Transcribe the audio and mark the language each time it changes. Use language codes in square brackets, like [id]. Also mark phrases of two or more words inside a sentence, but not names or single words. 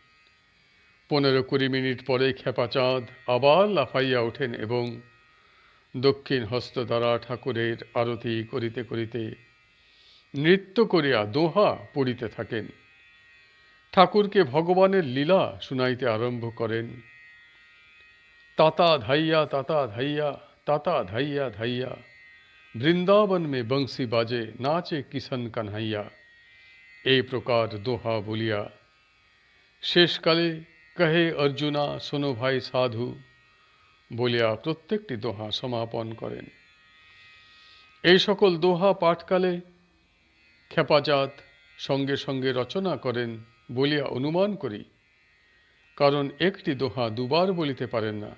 [bn] 15-20 মিনিট পরে খেপাচাঁদ আবার লাফাইয়া ওঠেন এবং দক্ষিণ হস্ত দ্বারা ঠাকুরের আরতি করিতে করিতে নৃত্য করিয়া দোহা পড়িতে থাকেন। ঠাকুরকে ভগবানের লীলা শুনাইতে আরম্ভ করেন। [hi] ताता धाइया ताता धाइया ताता धाइया धाइया वृन्दावन में बंसी बाजे नाचे किशन कन्हैया, [bn] এই প্রকার দোহা বলিয়া শেষকালে কহে অর্জুনা শোনো ভাই সাধু বলিয়া প্রত্যেকটি দোহা সমাপন করেন। এই সকল দোহা পাঠকালে খেপাচাঁদ সঙ্গে সঙ্গে রচনা করেন বলিয়া অনুমান করি, কারণ একটি দোহা দুবার বলিতে পারেন না।